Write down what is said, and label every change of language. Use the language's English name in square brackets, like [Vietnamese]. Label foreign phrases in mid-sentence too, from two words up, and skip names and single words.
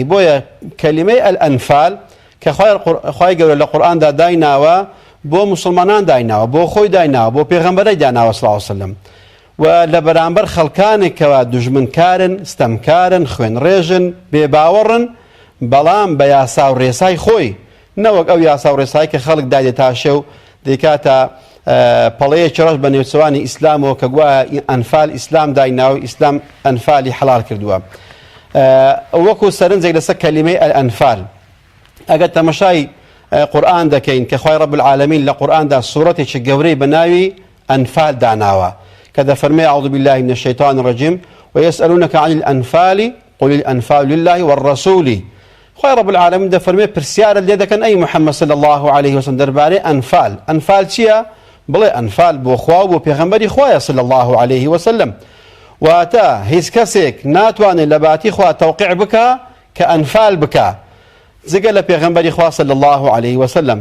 [Central Kurdish] بۆیە کەلیمەی ئەلئەنفال کە خوای گەورە لە قورئاندا دایناوە بۆ مسلمانان دایناوە، بۆ خۆی دایناوە، بۆ پێغەمبەرەی داناوە [Arabic] صلی الله علیه وسلم، [Central Kurdish] و لە بەرامبەر خەڵکانێکەوە دوژمنکارن، ستەمکارن، خوێنڕێژن، بێباوەڕن، بەڵام بە یاسا و ڕێسای خۆی، نەوەک ئەو یاسا و ڕێسایی کە خەڵک دادێتاشە و دەیکاتە پەڵەیەکی ڕەش بە نێوچەوانی ئیسلامەوە کە گوایە ئەنفال ئیسلام دایناوە، ئیسلام ئەنفالی حەڵال کردووە. وەکو سەرنجێک لەسەر کەلیمەی ئەلئەنفال ئەگەر تەمەشای قورئان دەکەین کە خوای [Arabic] رب العالمین [Central Kurdish] لە قورئاندا سوورەتێکی گەورەی بە ناوی ئەنفال داناوە کە دەفەرمێ [Arabic] أعوذ بالله من الشيطان الرجيم ويسألونك عن الأنفال قل الأنفال لله والرسول. [Central Kurdish] خوای [Arabic] رب العالمین [Central Kurdish] دەفەرمێ پرسیارت لێ دەکەن ئەی محەممەد [Arabic] صلی الله عليه وسلم [Central Kurdish] دەربارەی ئەنفال. ئەنفال چییە؟ بڵێ ئەنفال بۆ خوا و بۆ پێغەمبەری خوایە [Arabic] صلی الله عليه وسلم. [Central Kurdish] واتە هیچ کەسێک ناتوانێت لە باتی خوا تەوقیع بکە کە ئەنفال بکە جگە لە پێغەمبەری خوا [Arabic] صلی الله عليه وسلم.